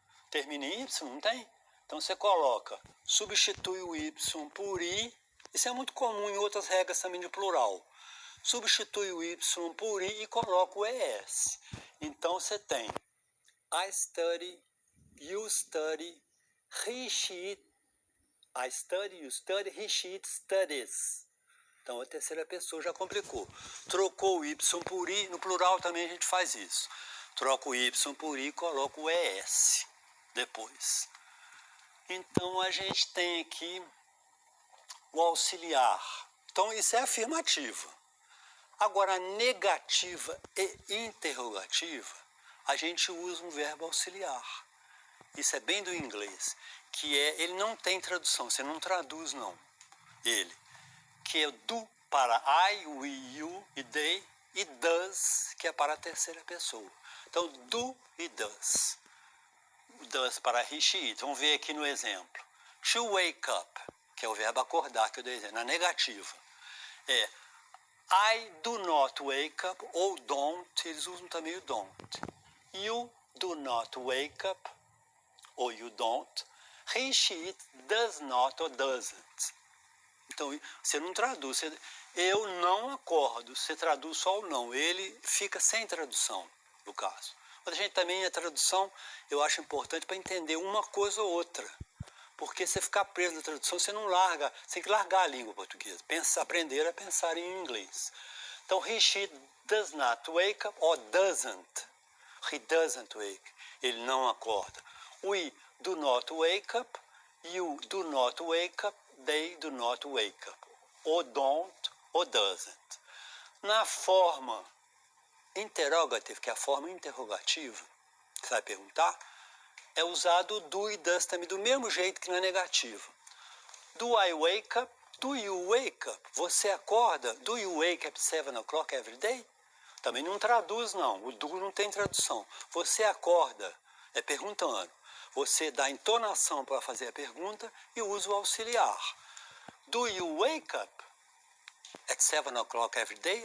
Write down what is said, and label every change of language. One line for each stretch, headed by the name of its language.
Portuguese: Termina em Y, não tem? Então, você coloca, substitui o Y por I. Isso é muito comum em outras regras também de plural. Substitui o Y por I e coloca o ES.
English: Então, você tem I study, you study, he, she, it. I study, you study, he, she, it studies.
Portuguese: Então, a terceira pessoa já complicou. Trocou o Y por I, no plural também a gente faz isso. Troco o Y por I e coloco o ES depois. Então, a gente tem aqui o auxiliar. Então, isso é afirmativa. Agora, negativa e interrogativa, a gente usa um verbo auxiliar. Isso é bem do inglês, que é, ele não tem tradução, você não traduz não, ele. Que é do para I, we, you e they, e does, que é para a terceira pessoa. Então, do e does. Does para he, she, it. Vamos ver aqui no exemplo.
English: To wake up,
Portuguese: que é o verbo acordar, que eu dei na negativa.
English: É I do not wake up, ou don't,
Portuguese: eles usam também o
English: don't. You do not wake up, ou you don't. He, she, it does not or doesn't.
Portuguese: Então, você não traduz. Eu não acordo, você traduz só o não. Ele fica sem tradução, no caso. Mas a gente também, a tradução, eu acho importante para entender uma coisa ou outra. Porque você ficar preso na tradução, você não larga, você tem que largar a língua portuguesa. Aprender a pensar em inglês.
English: Então, he, she does not wake up or doesn't. He doesn't wake.
Portuguese: Ele não acorda.
English: We do not wake up. You do not wake up. They do not wake up.
Portuguese: Ou don't ou doesn't. Na forma interrogative, que é a forma interrogativa, você vai perguntar, é usado o do e does também, do mesmo jeito que na negativa.
English: Do I wake up? Do you wake up?
Portuguese: Você acorda?
English: Do you wake up 7 o'clock every day?
Portuguese: Também não traduz, não. O do não tem tradução. Você acorda, é perguntando. Você dá entonação para fazer a pergunta e usa o auxiliar.
English: Do you wake up at 7 o'clock every day?